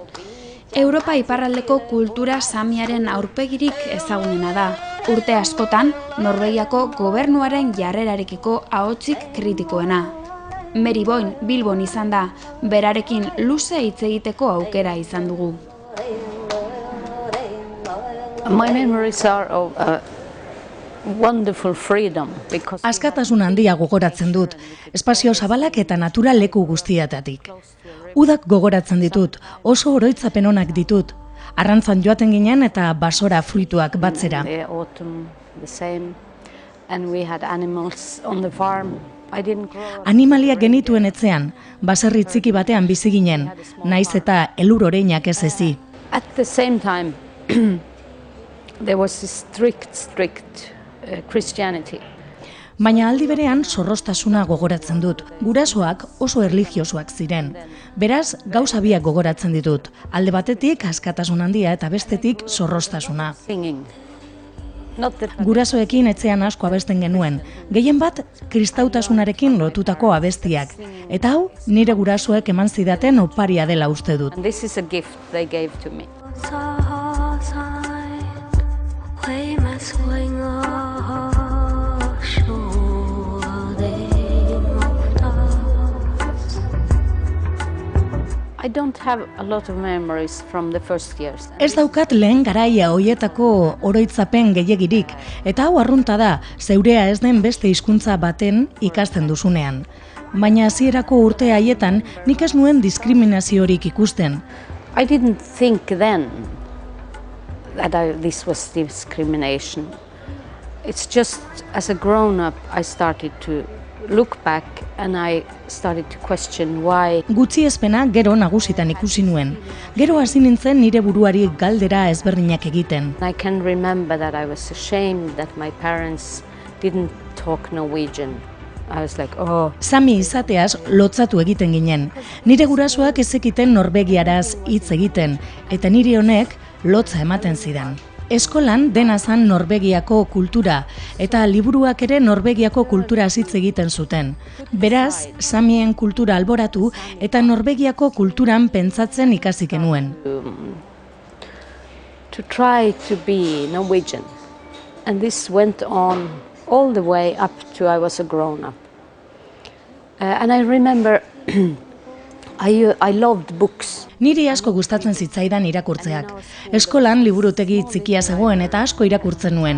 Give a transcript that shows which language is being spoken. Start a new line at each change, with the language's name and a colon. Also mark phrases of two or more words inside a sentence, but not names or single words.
Basque: Europa iparraldeko kultura samiaren aurpegirik ezagunena da. Urte askotan, Norvegiako gobernuaren jarrerarekiko ahotsik kritikoena. Mary Boy Bilbon izan da, berarekin luze hitz egiteko aukera izan dugu.
English: My memories are of wonderful freedom because
Basque: Askatasun handia gogoratzen dut, espazio zabalak eta natural leku guztietatik. Udak gogoratzen ditut, oso oroitzapen onak ditut. Arrantzan joaten ginen eta basora fruituak batzera.
English: the autumn the same, and we had animals on the farm. I didn't grow up.
Basque: Animaliak genituen etzean, baserri txiki batean bizi ginen, naiz eta elur oreinak ez ezi.
English: At the same time, there was a strict Christianity.
Basque: Baina aldi berean zorroztasuna gogoratzen dut. Gurasoak oso erlijiosoak ziren. Beraz, gauza biak gogoratzen ditut. Alde batetik askatasun handia eta bestetik zorroztasuna.
English: Singing. Not that
Basque: Gurasoekin etxean asko abesten genuen. Gehien bat, kristautasunarekin lotutako abestiak. Eta hau, nire gurasoek eman zidaten oparia dela uste dut.
English: and this is a gift they gave to me. I don't have a lot of memories from the first years.
Basque: Ez daukat lehen garaia hoietako oroitzapen gehiegirik, eta hau arrunta da, zeurea ez den beste hizkuntza baten ikasten duzunean. Baina hasierako urte haietan nik ez nuen diskriminaziorik ikusten.
English: I didn't think then that this was discrimination. It's just as a grown-up I started to look back and I started to question why.
Basque: Gutxiespena gero nagusitan ikusi nuen. Gero hasi nintzen nire buruari galdera ezberdinak egiten.
English: I can remember that I was ashamed that my parents didn't talk Norwegian. I was like, oh,
Basque: Sami izateaz lotzatu egiten ginen. Nire gurasoak ez zekiten norvegiaraz hitz egiten, eta nire honek lotza ematen zidan. Eskolan dena zan Norvegiako kultura, eta liburuak ere Norvegiako kultura hitz egiten zuten. Beraz, Samien kultura alboratu eta Norvegiako kulturan pentsatzen ikasi genuen.
English: to try to be Norwegian. And this went on all the way up to I was a grown-up. And I remember I loved books.
Basque: Niri asko gustatzen zitzaidan irakurtzeak. Eskolan liburutegi txikia zegoen eta asko irakurtzen nuen.